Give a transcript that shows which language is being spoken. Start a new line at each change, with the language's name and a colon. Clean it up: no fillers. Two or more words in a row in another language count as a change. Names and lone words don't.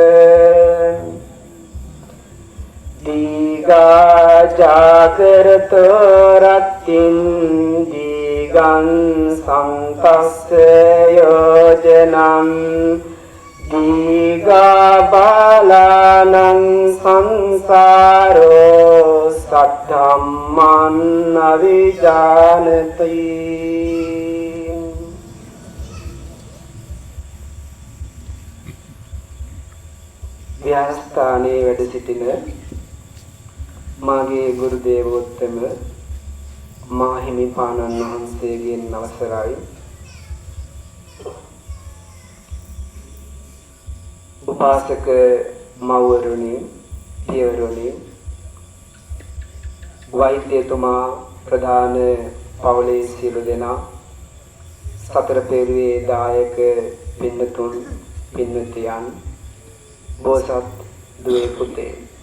Pali: දීඝා ජාගරතෝ රත්තින් දීගං සංතස්ස යෝජනං දීඝා බාලානං සංසාරෝ සද්ධම්මං අවිජානති
Sinhala: විහාරස්ථානයේ වැඩ සිටින මාගේ ගුරු දේවෝත්තම මාහිමිපාණන් වහන්සේගෙන් අවසරයි උපාසක මව්වරුනි පියවරුනි වෛද්‍යතුමා ප්‍රධාන පවුලේ සියලු දෙනා සතර පෙරුවේ දායක පින්නතුන් පින්නතියන් බෝසත් දුවේ පුතේ